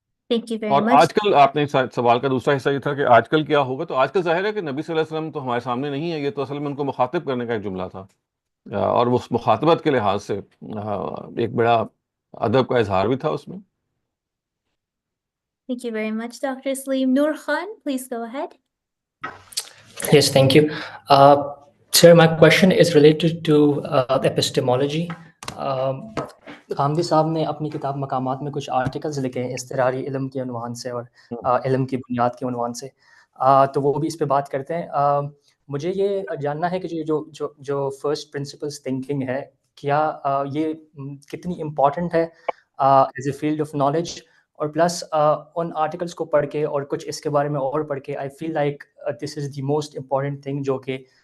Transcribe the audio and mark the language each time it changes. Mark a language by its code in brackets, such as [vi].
[en] Thank you very [ur] اور [en] much. [ur] آج کل آپ نے سوال کا دوسرا حصہ یہ تھا کہ آج کل کیا ہوگا. تو آج کل ظاہر ہے کہ نبی صلی اللہ علیہ وسلم تو ہمارے سامنے نہیں ہے، یہ تو اصل میں ان کو مخاطب کرنے کا ایک جملہ تھا، اور وہ اس مخاطبت کے لحاظ سے ایک بڑا ادب کا اظہار بھی تھا اس میں. [en] Thank you very much, Dr. Saleem. Noor Khan, please go ahead. Yes, thank you. Sir, my question is related to epistemology. [ur] Ghamidi صاحب نے اپنی کتاب مقامات میں کچھ آرٹیکلز لکھے ہیں اضطراری علم کے عنوان سے اور علم کی بنیاد کے عنوان سے، تو وہ بھی اس پہ بات کرتے ہیں. مجھے یہ جاننا ہے کہ جو فرسٹ پرنسپلس تھنکنگ ہے، کیا یہ کتنی امپورٹنٹ ہے as a field of knowledge, اور پلس ان آرٹیکلس کو پڑھ کے اور کچھ اس کے بارے میں اور پڑھ کے آئی feel like this is the most important thing جو کہ